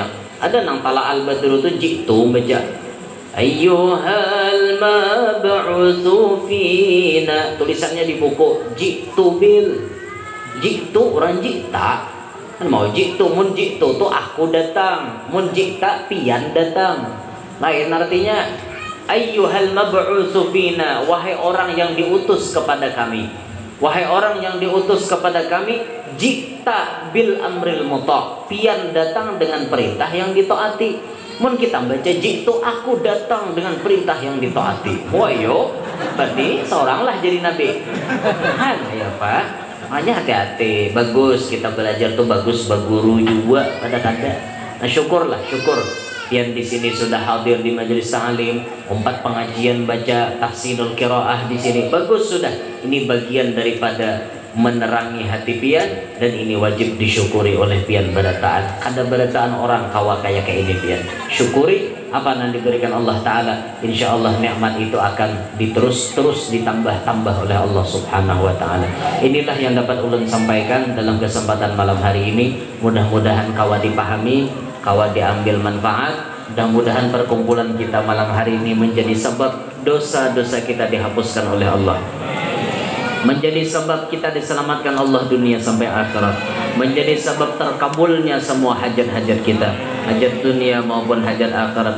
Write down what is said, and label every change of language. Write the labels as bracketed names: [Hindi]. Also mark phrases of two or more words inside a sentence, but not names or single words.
[Banjar] Ada nang [Arabic] طلع البدر [Banjar] tuh jitu baca. [Arabic] أيها المبعوث فينا, [Banjar] tulisannya di buku jitu bil, jitu orang jita kan mau jitu, mun jitu tuh aku datang, mun jita pian datang. Lain artinya [Arabic] أيها المبعوث فينا, [Indonesian] wahai orang yang diutus kepada kami, wahai orang yang diutus kepada kami, [Arabic] جئت بالأمر المطاع, [Banjar] pian datang dengan perintah yang ditaati. Mun kita baca jitu aku datang dengan perintah yang ditaati. Wah yo, berarti seoranglah jadi nabi. Ya Pak, makanya hati-hati. Bagus kita belajar tuh bagus baguru juga pada kada. [Indonesian] Nah syukurlah, syukur yang di sini sudah hadir di majelis ta'lim, 4 pengajian baca [Arabic] تحسين القراءة [Indonesian] di sini. [Banjar] Bagus sudah. Ini bagian daripada menerangi hati pian, dan ini wajib disyukuri oleh pian berataan. Ada berataan orang kawa kayak ini pian, [Indonesian] syukuri apa yang diberikan Allah Ta'ala. [Arabic] إن شاء الله [Indonesian] nikmat itu akan terus ditambah-tambah oleh Allah [Arabic] سبحانه وتعالى. [Banjar] Inilah yang dapat ulun sampaikan dalam kesempatan malam hari ini. Mudah-mudahan kawa dipahami, kawa diambil manfaat. [Indonesian] Mudah-mudahan perkumpulan kita malam hari ini menjadi sebab dosa-dosa kita dihapuskan oleh Allah, menjadi sebab kita diselamatkan Allah dunia sampai akhirat, menjadi sebab terkabulnya semua hajat-hajat kita, hajat dunia maupun hajat akhirat.